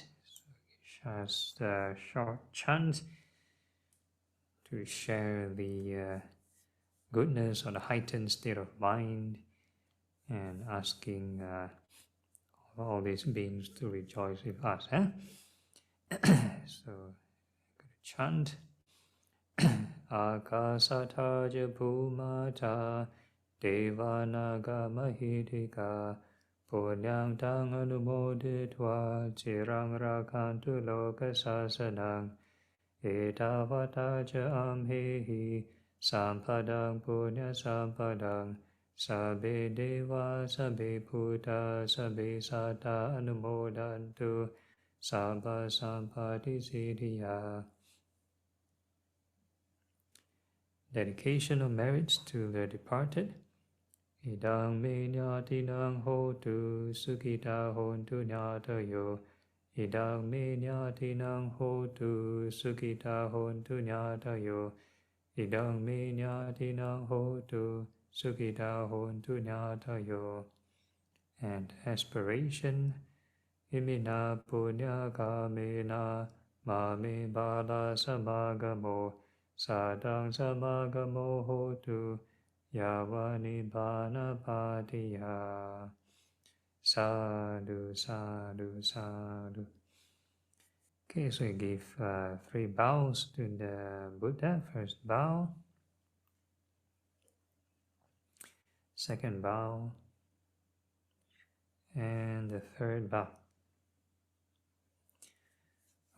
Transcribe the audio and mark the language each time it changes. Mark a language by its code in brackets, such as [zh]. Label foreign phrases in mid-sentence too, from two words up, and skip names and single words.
[en] So just a short chant to share the goodness or the heightened state of mind, and asking all these beings to rejoice with us. So, chant. [pi] Akasata Bhumata Devanaga Mahidika Punyang Tang Anumoditva Chirang Rakantu Loka Sasanang Etavata Cha Amhehi Sampadang Punya Sampadang Sabe Deva Sabe Bhuta Sabe Sata Anumodantu Sabha Sampati Siddhya. [en] Dedication of merits to the departed. [pi] Idang me nyatinang hotu sukita hontu nyatayo. Idang me nyatinang hotu sukita hontu nyatayo. Idang me nyatinang hotu sukita hontu nyatayo. [en] And aspiration. [pi] Imina punya kamena mame bala samagamo. Sadang samagamo hotu yavani bana patiya. Sadhu, sadhu, sadhu. [en] Okay, so we give 3 bows to the Buddha. First bow, second bow, and the third bow.